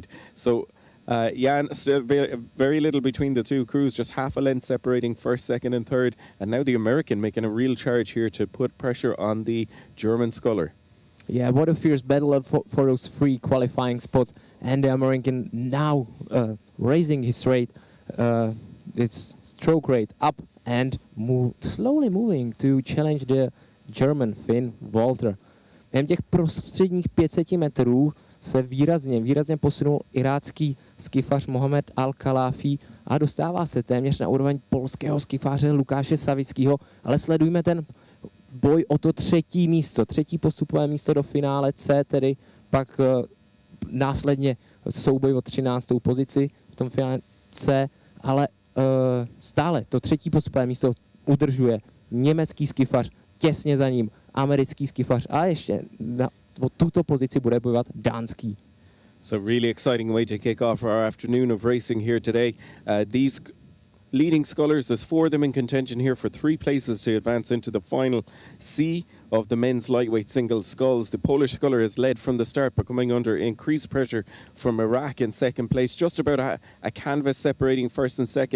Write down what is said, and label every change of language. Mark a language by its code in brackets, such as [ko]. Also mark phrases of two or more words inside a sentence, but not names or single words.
[en] So Jan, still very little between the two crews, just half a length separating first, second and third, and now the American making a real charge here to put pressure on the German sculler. Yeah, what a fierce battle for those 3 qualifying spots, and the American now raising his rate, its stroke rate up and slowly moving to challenge the German Finn Wolter. [cs] Během těch prostředních 500 metrů se výrazně posunul irácký skifař Mohamed Al-Kalafi a dostává se téměř na úroveň polského skifaře Lukáše Savického, ale sledujme ten boj o to 3. místo, 3. postupové místo do finále C, tedy pak následně souboj o 13. pozici v tom finále C, ale stále to 3. postupové místo udržuje německý skifař, těsně za ním americký skifař a ještě o tuto pozici bude bojovat dánský. [en] So really exciting way to kick off our afternoon of racing here today. These leading scullers, there's 4 of them in contention here for 3 places to advance into the final C of the men's lightweight singles sculls. The Polish sculler has led from the start, but coming under increased pressure from Iraq in second place, just about a canvas separating first and second.